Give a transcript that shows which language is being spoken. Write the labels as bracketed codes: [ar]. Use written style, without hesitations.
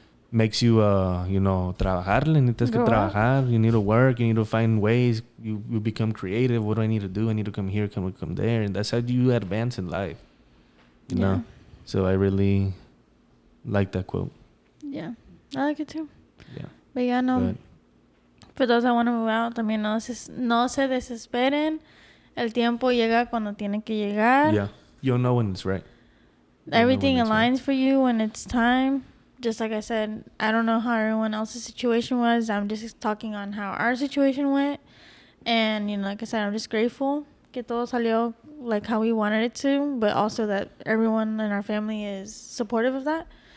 [en] Makes you, you know, [es] trabajarle, necesitas que [en] Grow up. trabajar, you need to work, you need to find ways, you become creative. What do I need to do? I need to come here, come there. And that's how you advance in life, you know. So I really like that quote. Yeah. I like it too. Yeah. But yeah, no. But For those that want to move out, [es] también no se desesperen. El tiempo llega cuando tiene que llegar. [en] yeah, you'll know when it's right. You'll know Everything when it's right. aligns for you when it's time. Just like I said, I don't know how everyone else's situation was. I'm just talking on how our situation went. And, you know, like I said, I'm just grateful [es] que todo salió [en] like how we wanted it to, but also that everyone in our family is supportive of that.